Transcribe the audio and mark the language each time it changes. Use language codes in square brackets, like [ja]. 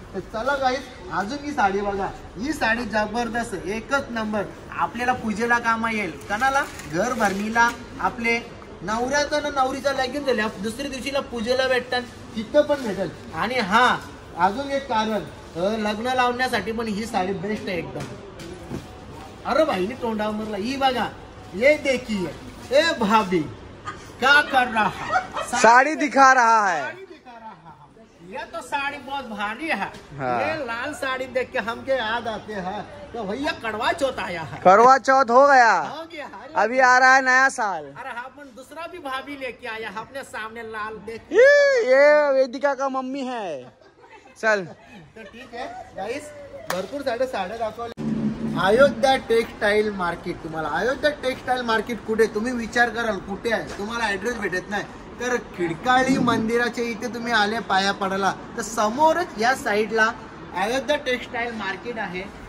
[mr] तर चला गाईस, अजून ही साडी बघा, ही साडी जबरदस्त, एकच नंबर. आपल्याला पूजेला कामा येईल. कोणाला? घर भरणीला, आपले नवऱ्याचं ना नवरीचा लगीन झाले, दुसऱ्या दिवशीला पूजेला भेटतात, तिथं पण भेटेल. आणि हा अजून एक कारण, लग्न लावण्यासाठी पण ही साडी बेस्ट आहे एकदम. अरे भाईने तोंडावरला ही बघा, [hi] ये देखिए, ए भाभी क्या कर रहा, साड़ी दिखा रहा है. ये तो साड़ी बहुत भारी है. हाँ. ये लाल साड़ी देख के हमके याद आते हैं तो भैया करवा चौथ आया है. करवा चौथ हो गया. अभी आ रहा है नया साल. अरे अपन दूसरा भी भाभी लेके आया अपने सामने लाल देख. ये वेदिका का मम्मी है. [mr] चल तो ठीक है गाइस, भरपूर साड्या दाखवल्या. अयोध्या टेक्सटाईल मार्केट, तुम्हाला अयोध्या टेक्सटाईल मार्केट कुठे, तुम्ही विचार कराल कुठे आहे, तुम्हाला ऍड्रेस भेटत नाही. तर खिडकाळी मंदिराच्या इथे तुम्ही आले पाया पडायला तर समोरच या साईडला अयोध्या टेक्सटाईल मार्केट आहे.